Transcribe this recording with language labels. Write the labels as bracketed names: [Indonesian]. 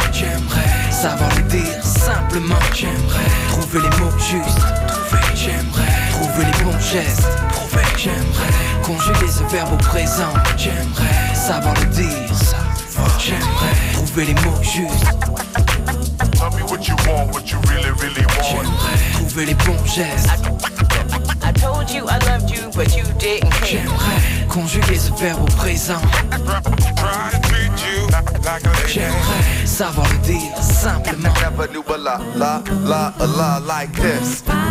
[French] j'aimerais savoir le dire simplement. J'aimerais trouver les mots justes, trouver, j'aimerais trouver les bons gestes, trouver, j'aimerais conjuguer ce verbe au présent, j'aimerais savoir le dire. J'aimerais trouver les mots justes. [English] Tell me what you want, what you really, really want. [French] J'aimerais trouver les bons gestes. [English] I told you I loved you, but you didn't care. [French] J'aimerais conjuguer ce verbe au présent. [English] Try to treat you like a lady. [French] J'aimerais savoir le dire simplement. [English] Never knew a la, la, la, a la like this.